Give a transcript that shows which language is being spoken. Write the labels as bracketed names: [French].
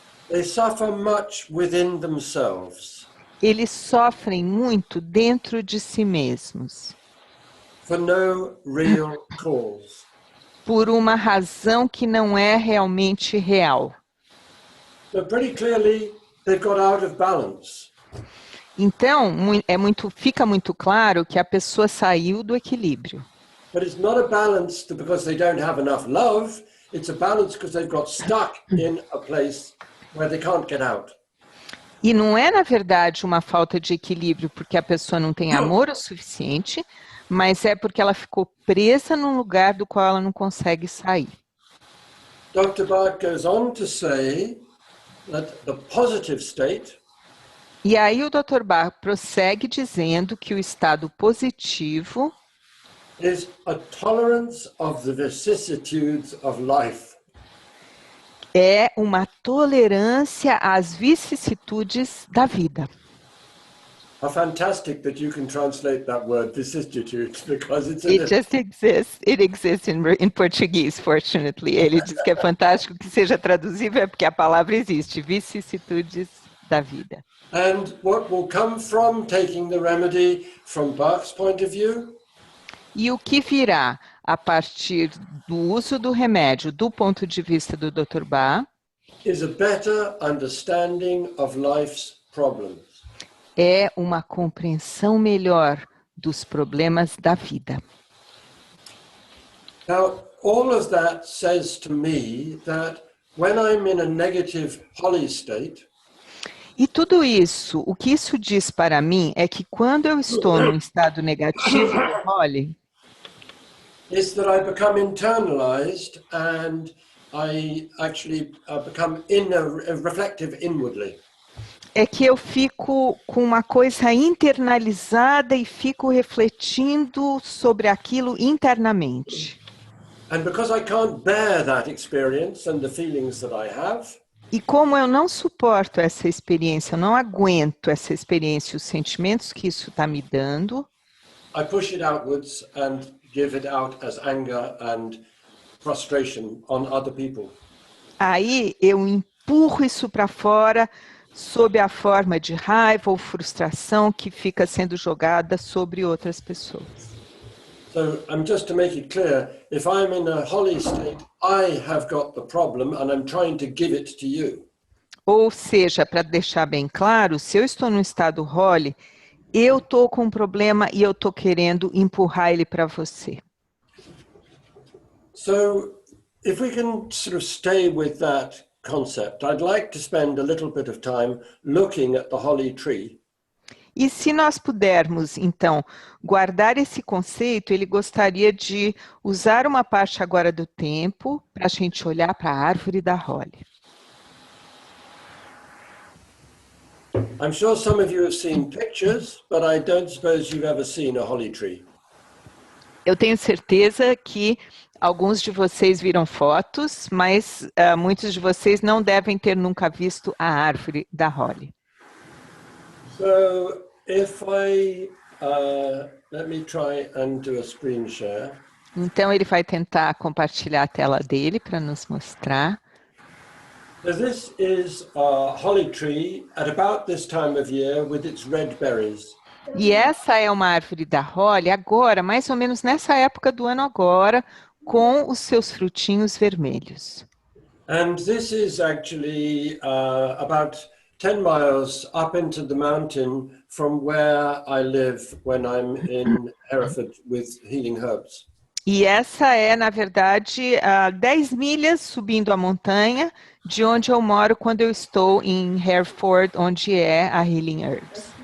[English] they suffer much within themselves [Portuguese] eles sofrem muito dentro de si mesmos, [English] for no real cause. [Portuguese] por uma razão que não é realmente real. [English] So pretty clearly, they've got out of balance. [Portuguese] Então, fica muito claro que a pessoa saiu do equilíbrio. [English] But it's not a balance because they don't have enough love. It's a balance because they've got stuck in a place where they can't get out. [Portuguese] E não é, na verdade, uma falta de equilíbrio porque a pessoa não tem amor o suficiente, mas é porque ela ficou presa num lugar do qual ela não consegue sair. [English] Dr. Bach goes on to say that the positive state [Portuguese] E aí o Dr. Bach prossegue dizendo que o estado positivo [English] is a tolerance of the vicissitudes of life. [Portuguese] é uma tolerância às vicissitudes da vida. [English] How fantastic that you can translate that word vicissitudes because it's It just exists. It exists in Portuguese, fortunately. [Portuguese] Ele diz que é fantástico que seja traduzível, é porque a palavra existe, vicissitudes da vida. [English] and what will come from taking the remedy from Bach's point of view [Portuguese] E o que virá a partir do uso do remédio do ponto de vista do Dr. Bach [English] is a better understanding of life's problems. [Portuguese] é uma compreensão melhor dos problemas da vida. [English] Now, all of that says to me that when I'm in a negative holy state, [Portuguese] E tudo isso, o que isso diz para mim é que quando eu estou num estado negativo do Holly, [English] is that I become internalized and I actually become reflective inwardly. [Portuguese] é que eu fico com uma coisa internalizada e fico refletindo sobre aquilo internamente. [English] And because I can't bear that experience and the feelings that I have, [Portuguese] E como eu não suporto essa experiência, eu não aguento essa experiência, os sentimentos que isso está me dando, [English] I push it outwards and give it out as anger and frustration on other people. [Portuguese] aí eu empurro isso para fora sob a forma de raiva ou frustração que fica sendo jogada sobre outras pessoas. [English] So, just to make it clear, if I'm in a holy state, I have got the problem and I'm trying to give it to you. [Portuguese] Ou seja, para deixar bem claro, se eu estou num estado Holly, eu estou com um problema e eu estou querendo empurrar ele para você. [English] So, if we can sort of stay with that concept, I'd like to spend a little bit of time looking at the holly tree. [Portuguese] E se nós pudermos, então, guardar esse conceito, ele gostaria de usar uma parte agora do tempo para a gente olhar para a árvore da Holly. [English] I'm sure some of you have seen pictures, but I don't suppose you've ever seen a holly tree. [Portuguese] Eu tenho certeza que Alguns de vocês viram fotos, mas muitos de vocês não devem ter nunca visto a árvore da Holly. [English] So if I, let me try and do a screen share. [Portuguese] Então ele vai tentar compartilhar a tela dele para nos mostrar. [English] So this is a holly tree at about this time of year with its red berries. [Portuguese] E essa é uma árvore da Holly agora, mais ou menos nessa época do ano agora, com os seus frutinhos vermelhos. [English] And this is actually about 10 miles up into the mountain from where I live when I'm in Hereford with Healing Herbs. [Portuguese] E essa é, na verdade, 10 milhas subindo a montanha de onde eu moro quando eu estou em Hereford, onde é a Healing Herbs.